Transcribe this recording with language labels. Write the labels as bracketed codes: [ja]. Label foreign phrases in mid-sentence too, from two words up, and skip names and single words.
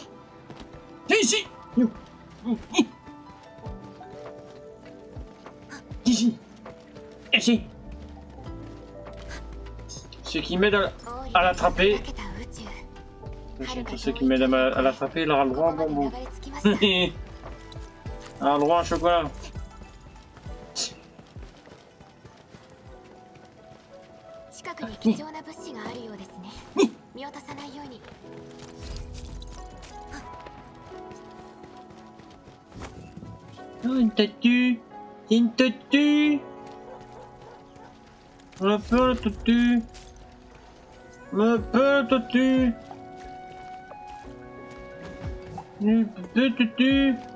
[fr] Viens ici! Ici! Ici! Ceux qui m'aident à l'attraper. Tous ceux qui m'aident à l'attraper, il aura le droit à un bonbon. Il aura le droit à un chocolat. [ja] 近くに貴重な物資があるようですね。見落とさないように。 [fr] Oh, une tortue! Une tortue! On a peur, la tortue! On a peur, la tortue! Une petite tortue!